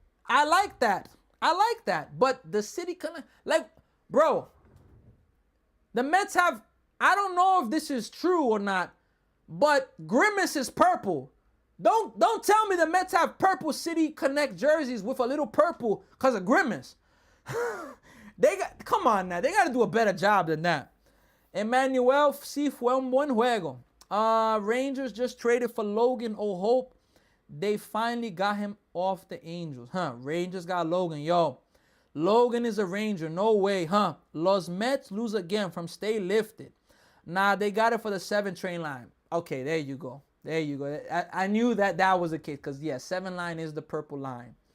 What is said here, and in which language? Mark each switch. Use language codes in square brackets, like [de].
[en] I like that. But the city bro, the Mets have, I don't know if this is true or not, but Grimace is purple. Don't tell me the Mets have purple City Connect jerseys with a little purple because of Grimace. Come on now. They got to do a better job than that. [es] Emmanuel, sí fue un buen juego. [en] Rangers just traded for Logan O'Hoppe. They finally got him off the Angels. Rangers got Logan. Yo, Logan is a Ranger. No way, Los Mets lose again from Stay Lifted. Nah, they got it for the 7 train line. Okay, there you go. I knew that was the case because, 7 line is the purple line.